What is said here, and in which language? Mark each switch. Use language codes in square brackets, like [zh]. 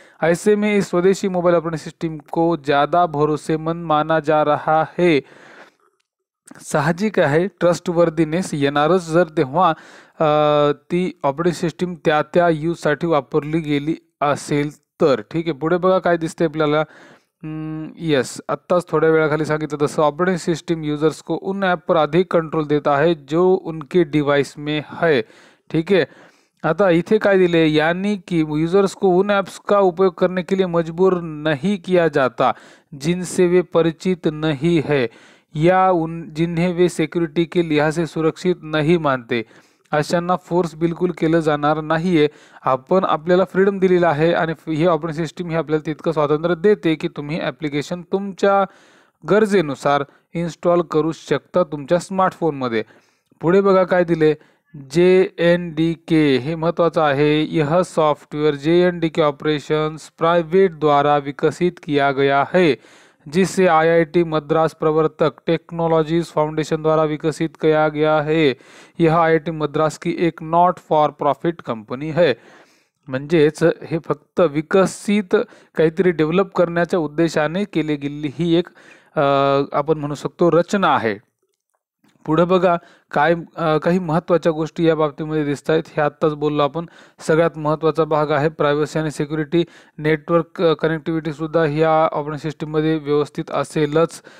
[hi] ऐसे में इस स्वदेशी मोबाइल ऑपरेटिंग सिस्टम को ज़्यादा भरोसेमंद माना जा रहा है. [mr] साहजिक आहे, ट्रस्टवर्दीनेस येणारच जर तेव्हा ती ऑपरेटिंग सिस्टीम त्या यूजसाठी वापरली गेली असेल तर. ठीक आहे, पुढे बघा काय दिसते आपल्याला. [hi] यस, [mr] आत्ताच थोड्या वेळाखाली सांगितलं तसं [hi] ऑपरेटिंग सिस्टम यूजर्स को उन ऐप पर अधिक कंट्रोल देता है जो उनके डिवाइस में है. ठीक है, [mr] आता इथे काय दिले, [hi] यानी कि यूजर्स को उन ऐप्स का उपयोग करने के लिए मजबूर नहीं किया जाता जिनसे वे परिचित नहीं है या जिन्हें वे सिक्युरिटी के लिहाज से सुरक्षित नहीं मानते. [mr] अशांना फोर्स बिलकुल केलं जाणार नाहीये. आपण आपल्याला फ्रीडम दिलेला आहे आणि ही ऑपरेटिंग सिस्टीम ही आपल्याला तितकं स्वातंत्र्य देते की तुम्ही ॲप्लिकेशन तुमच्या गरजेनुसार इन्स्टॉल करू शकता तुमच्या स्मार्टफोनमध्ये. पुढे बघा काय दिले, JNDK हे महत्त्वाचं आहे. [hi] यह सॉफ्टवेयर JNDK ऑपरेशंस प्राइवेट द्वारा विकसित किया गया है, जिसे IIT मद्रास प्रवर्तक टेक्नोलॉजीज फाउंडेशन द्वारा विकसित किया गया है. यह IIT मद्रास की एक नॉट फॉर प्रॉफिट कंपनी है. [mr] म्हणजेच हे फक्त विकसित काहीतरी डेव्हलप करण्याच्या उद्देशाने केली गेलेली ही एक आपण म्हणू शकतो रचना आहे. पुढे बघा काय काही महत्त्वाच्या गोष्टी या बाबतीमध्ये दिसत आहेत. हे आत्ताच बोललो आपण. सगळ्यात महत्त्वाचा भाग आहे प्रायव्हसी आणि सिक्युरिटी. नेटवर्क कनेक्टिव्हिटी सुद्धा ह्या ऑपरेटिंग सिस्टीममध्ये व्यवस्थित असेलच.